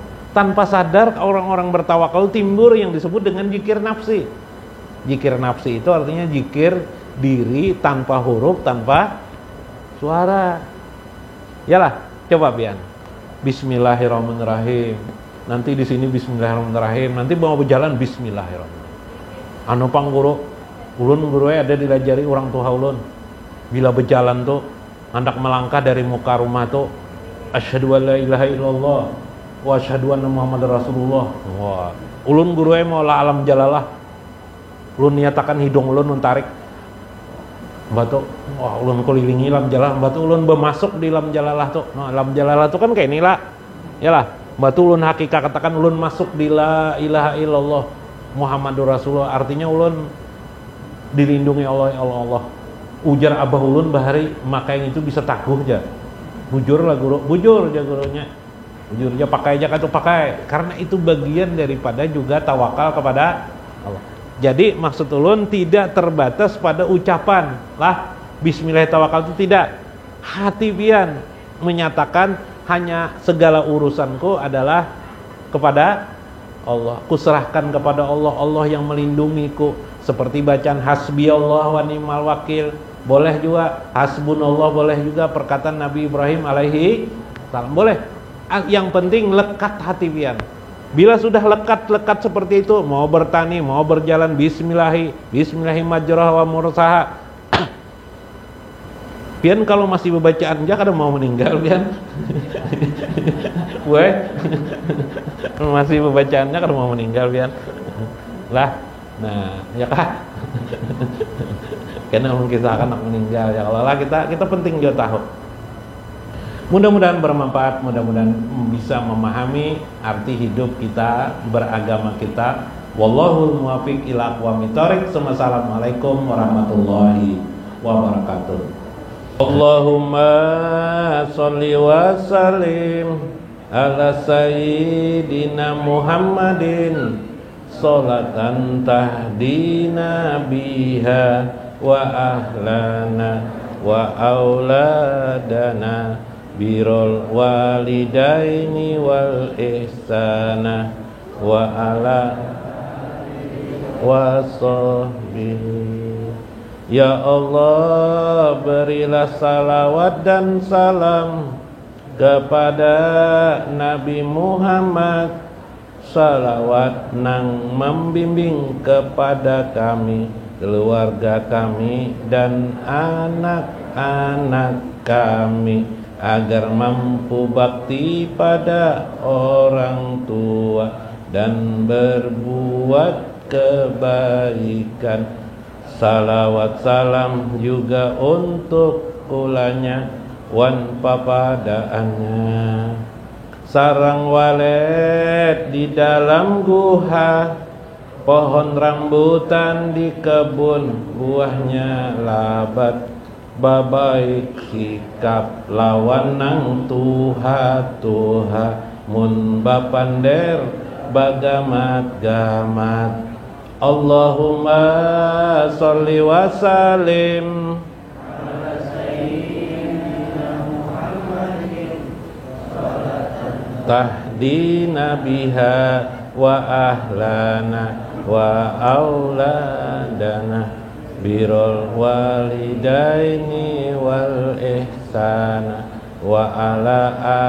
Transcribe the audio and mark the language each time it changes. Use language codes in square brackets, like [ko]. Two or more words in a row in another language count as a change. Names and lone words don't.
[id] Tanpa sadar orang-orang bertawakal timbul yang disebut dengan zikir nafsi. Zikir nafsi itu artinya zikir diri tanpa huruf, tanpa suara. [bjn] Yalah, coba Bian. [ar] بسم الله الرحمن الرحيم. [id] Nanti di sini [ar] بسم الله الرحمن الرحيم. [id] Nanti mau berjalan [ar] بسم الله الرحمن الرحيم. [bjn] Anu pangguru, ulun guru ada dilajari orang tua ulun. Bila berjalan tuh, hendak melangkah dari muka rumah tuh, [ar] أشهد أن لا إله إلا الله وأشهد أن محمدا رسول الله. [bjn] Wah, ulun guru mau [ar] لا ألم جلالة. [bjn] Ulun nyatakan hidung ulun tarik. Batu, wah ulun kelilingi [ar] لام جلالة, [bjn] batu ulun bermasuk di [ar] لام جلالة [bjn] tuh. Nah, [ar] لام جلالة [bjn] tuh kan kayak inilah. Yalah, batu ulun hakikat katakan ulun masuk di [ar] لا إله إلا الله محمد رسول الله, [bjn] artinya ulun dilindungi oleh Allah. Ujar abah ulun bahari, maka yang itu bisa taguh aja. Bujur lah guru, bujur aja gurunya. Bujur aja, pakai aja kan tuh pakai. [id] Karena itu bagian daripada juga tawakal kepada Allah. Jadi maksud ulun tidak terbatas pada ucapan lah [ar] بسم الله الرحمن الرحيم, [id] itu tidak. Hati pian menyatakan hanya segala urusanku adalah kepada Allah. Kuserahkan kepada Allah, Allah yang melindungiku. Seperti bacaan [ar] حسبي الله ونعم الوكيل. [id] Boleh juga hasbunallah, boleh juga perkataan Nabi Ibrahim [ar] عليه السلام, [id] boleh. [bjn] Yang penting lekat hati pian. [id] Bila sudah lekat seperti itu, mau bertani, mau berjalan, [ar] بسم الله مجراها ومرساها. [bjn] Pian kalau masih bacaan aja kada mau meninggal pian. Weh. Masih bacaannya kada mau meninggal pian. Lah, nah, ya kah? [id] Karena mungkin kita akan meninggal, ya Allah lah, kita penting juga tahu. Mudah-mudahan bermanfaat, mudah-mudahan bisa memahami arti hidup kita, beragama kita. [ar] والله الموفق إلى أقوم الطريق. السلام عليكم ورحمة الله وبركاته. اللهم صل وسلم على سيدنا محمد صلاة تهدينا بها وأهلنا وأولادنا بر الوالدين والإحسان وعلى وصحبه يا الله, [id] berilah salawat dan salam kepada Nabi Muhammad, salawat nang membimbing kepada kami, keluarga kami dan anak-anak kami, agar mampu bakti pada orang tua dan berbuat kebaikan. [bjn] Salawat salam juga untuk ulanya wan papadaannya. Sarang walet di dalam guha, pohon rambutan di kebun buahnya labat, babaik sikap lawan nang tuha mun bapander bagamat gamat. [ar] اللهم صل وسلم على سيدنا محمد تهدينا بها وأهلنا وأولادنا بر الوالدين والإحسان وعلى